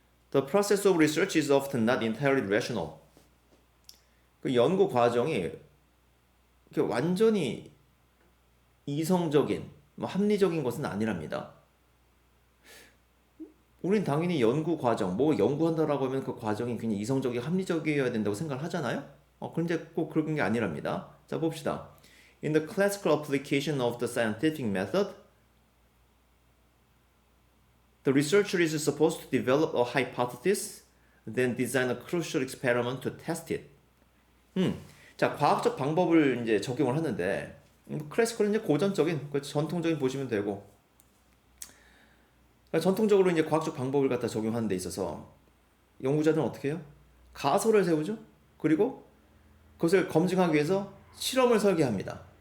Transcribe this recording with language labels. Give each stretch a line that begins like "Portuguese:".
English: The process of research is often not entirely rational.
Korean: 그 연구 과정이 완전히 이성적인, 합리적인 것은 아니랍니다. 우린 당연히 연구 과정, 뭐 연구한다라고 하면 그 과정이 굉장히 이성적이고 합리적이어야 된다고 생각을 하잖아요. 그런데 꼭 그런 게 아니랍니다. 자, 봅시다.
English: In the classical application of the scientific method, the researcher is supposed to develop a hypothesis, then design a crucial experiment to test it.
Korean: 자, 과학적 방법을 이제 적용을 하는데, 클래시컬은 이제 고전적인, 전통적인 보시면 되고, 전통적으로 이제 과학적 방법을 갖다 적용하는 데 있어서 연구자들은 어떻게 해요? 가설을 세우죠. 그리고 그것을 검증하기 위해서 실험을 설계합니다.